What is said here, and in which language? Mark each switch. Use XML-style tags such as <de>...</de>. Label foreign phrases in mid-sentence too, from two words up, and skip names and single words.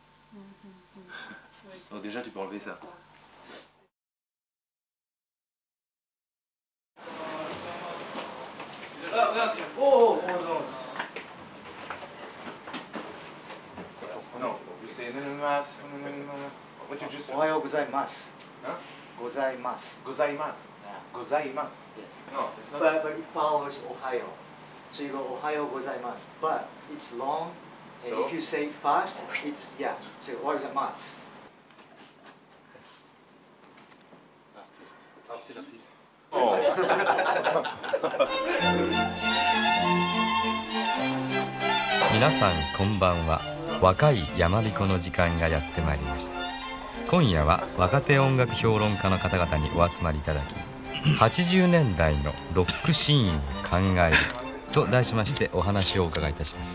<fr>Donc déjà, tu peux enlever ça. Non, c'est</fr> <ja>おはようございます. Huh? Gozaimasu. ございます。ございます.</ja> <en>Yes. No, it's not. But it follows Ohayo. So you go</en> <ja>おはようございます.</ja> <en>But it's long, and So? if you say it fast, it's So</en> <ja>おはようございます.</ja> <fr>Artiste.</fr> <ja>皆さんこんばんは。若い山彦の時間がやってまいりました。今夜は若手音楽評論家の方々にお集まりいただき、80年代のロックシーンを考えると題しましてお話をお伺いいたします。</ja>